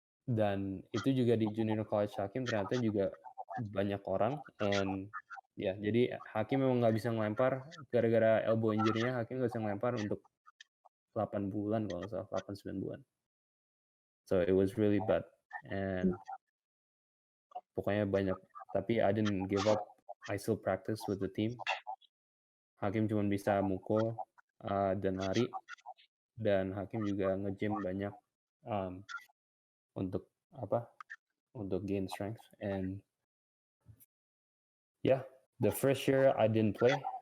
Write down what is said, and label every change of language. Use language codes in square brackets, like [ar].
[id] Dan itu juga di junior college Hakim ternyata juga banyak orang, and ya jadi Hakim memang nggak bisa ngelempar gara-gara elbow injury-nya. Hakim nggak bisa ngelempar untuk 8 bulan kalau nggak salah, 8-9 bulan. [en] So it was really bad, and [id] pokoknya banyak. [en] Tapi I didn't give up. I still practice with the team. [id] Hakim cuma bisa mukul dan lari, dan Hakim juga nge-gym banyak untuk gain strength. [en] And yeah, the first year I didn't play.